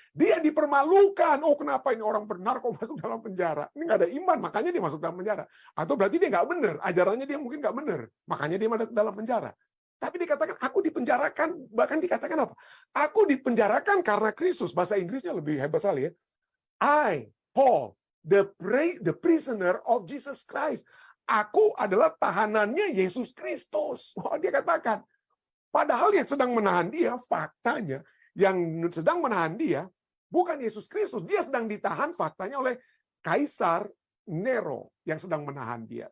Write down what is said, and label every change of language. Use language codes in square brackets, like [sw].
[id] Dia dipermalukan. Oh, kenapa ini orang benar kok masuk dalam penjara? Ini nggak ada iman, makanya dia masuk dalam penjara. Atau berarti dia nggak benar, ajarannya dia mungkin nggak benar, makanya dia masuk dalam penjara. Tapi dikatakan aku dipenjarakan, bahkan dikatakan apa? Aku dipenjarakan karena Kristus. Bahasa Inggrisnya lebih hebat sekali ya. [en] I, Paul, the prisoner of Jesus Christ. [id] Aku adalah tahanannya Yesus Kristus. Oh, dia katakan. Padahal yang sedang menahan dia, faktanya, yang sedang menahan dia, bukan Yesus Kristus. Dia sedang ditahan faktanya oleh Kaisar Nero yang sedang menahan dia.